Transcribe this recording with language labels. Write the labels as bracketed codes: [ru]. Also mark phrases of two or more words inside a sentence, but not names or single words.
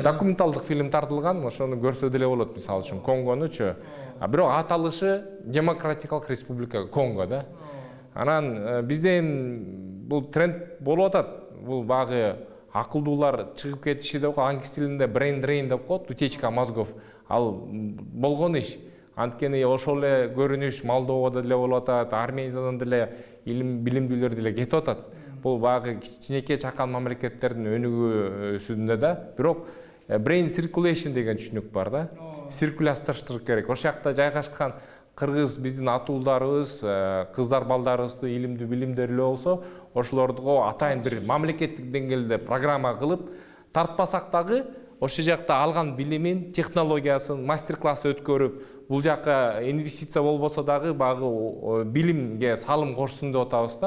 [ky] Документалдык фильм тартылган, ошону көрсө деле болот, мисалы үчүн Конгонучу. Бирок аталышы Демократикалык Республика Конго да. Анан бизде бул тренд болуп атат. Бул багы акылдуулар чыгып кетиши деп коет, англис тилинде [en] brain drain [ky] деп коет, [ru] утечка мозгов. [ky] Ал болгон иш. Анткени ошол эле көрүнүш Молдовада деле болуп атат, Армениядан деле билимдүүлөр деле кетип атат. Бул багы кичинекей чакан мамлекеттердин өнүгүүсүндө да. Бирок [en] brain circulation [ky] деген түшүнүк бар да. Циркуляцияштырыш керек. Ошол жакта жайгашкан кыргыз биздин атуулдарыбыз, кыздар балдарыбызды илимдүү билимдерлүү болсо, ошолорду атайын бир мамлекеттик деңгээлде программа кылып тартпасак дагы, ошол жакта алган билимин, технологиясын, мастер-класс өткөрүп, бул жака инвестиция болбосо дагы багы билимге салым кошсун деп атабыз да.